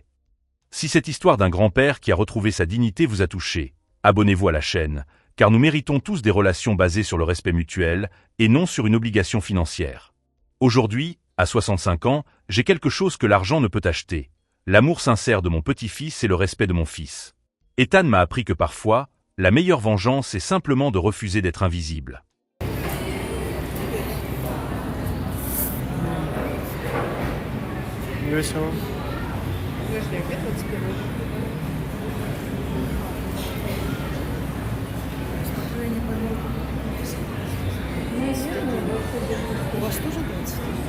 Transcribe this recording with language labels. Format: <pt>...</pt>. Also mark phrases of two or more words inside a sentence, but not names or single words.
<fr>Si cette histoire d'un grand-père qui a retrouvé sa dignité vous a touché, abonnez-vous à la chaîne, car nous méritons tous des relations basées sur le respect mutuel et non sur une obligation financière. Aujourd'hui, à 65 ans, j'ai quelque chose que l'argent ne peut acheter. L'amour sincère de mon petit-fils et le respect de mon fils. Ethan m'a appris que parfois, la meilleure vengeance est simplement de refuser d'être invisible.</fr> <ru>Весело. Подожди, опять вот теперь вот. Я не пойму. У вас тоже 20?</ru>